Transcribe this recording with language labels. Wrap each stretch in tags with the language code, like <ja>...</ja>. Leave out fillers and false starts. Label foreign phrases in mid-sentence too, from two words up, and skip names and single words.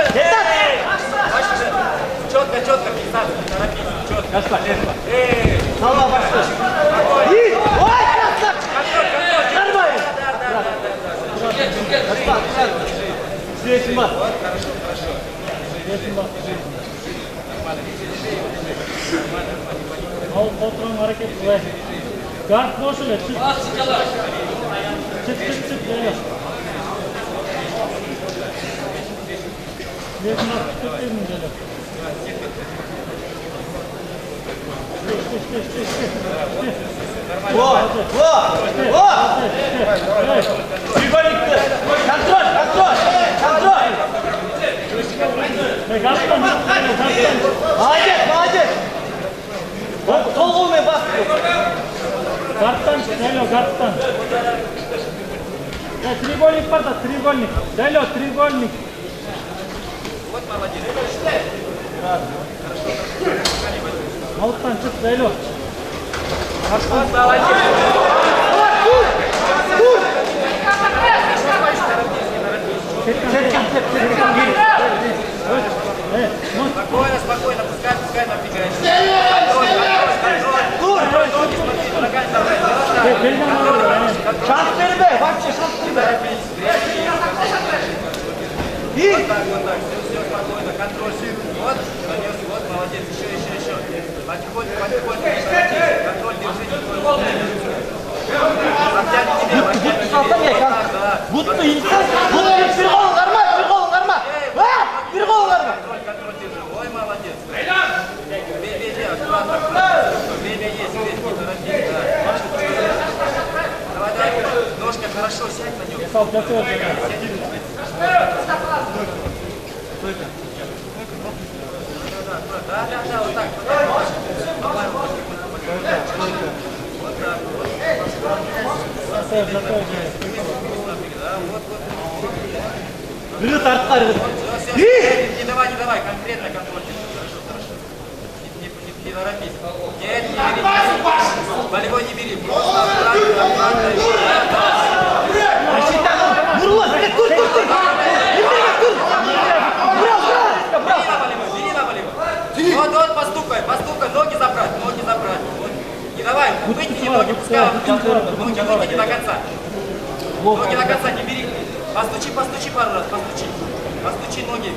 <ru>Четко, фиксация, не торопись. Четко. Голова пошла. Ой, контроль. Да. Здесь мат. Вот, хорошо.</ru> <crh>Oturun hareket ve guard boşu ver. Çık böyle. Bir mat tutayım böyle.</crh> <ru>Во! Контроль! Молодец! Вот головный бас.</ru> <crh>Гардтан, гардтан.</crh> <ru>Треугольник</ru> <crh>бар да,</crh> <ru>треугольник. Дайло, треугольник. Вот молодец.</ru> <crh>Алттан чык, дайло.</crh> <ru>Вот молодец. Спокойно, пускай напрягается. Контроль, ноги смотри, ногами давай.</ru> <crh>Шанс бербе,</crh> <ru>вообще</ru> <crh>шанс бербе.</crh> <ru>Вот так, все спокойно, контроль. Вот, понес, вот, молодец, еще. Потихоньку, контроль держи.</ru> <crh>Будто bir kol karma. Bir kol karma.</crh> <ru>Контроль держи. Ой, молодец. Бей, аккуратно. Бей, есть, не торопись, да. Давай, ножка хорошо, сядь на нем. Да, вот так. Вот так.</ru> <crh>Biri tartlar.</crh> <ru>Не давай, конкретно контроль. Хорошо. Не торопись. Нет, не бери. Болевой не бери. Просто аккуратно.</ru> <crh>Vurma, dur.</crh> <ru>Бери на болевой. Вот, постукай. Ноги забрать. Вот. Не давай, вытяни ноги, пускай ноги вытяни до конца. Ноги до конца не бери. Постучи пару раз, постучи ноги.</ru>